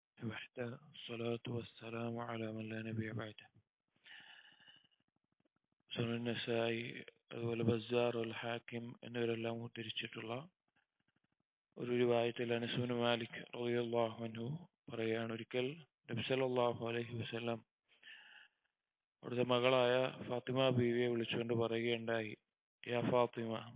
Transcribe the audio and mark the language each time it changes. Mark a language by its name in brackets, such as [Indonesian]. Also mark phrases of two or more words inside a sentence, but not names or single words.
[Arabic] وحده الصلاة والسلام على من لا نبي بعده. [Malayalam] സുനൻ നസായി അതുപോലെ ബസ്സാർ അൽ ഹാക്കിം എന്നിവരെല്ലാം ഉദ്ധരിച്ചിട്ടുള്ള ഒരു റിവായത്തിൽ അനസ് ബിൻ മാലിക് [Arabic] رضي الله عنه [Malayalam] പറയുകയാണ്, ഒരിക്കൽ നബി [Arabic] صلى الله عليه وسلم [Malayalam] അവിടുത്തെ മകളായ ഫാത്തിമ ബീവിയെ വിളിച്ചുകൊണ്ട് പറയുകയുണ്ടായി, [Arabic] يا فاطمة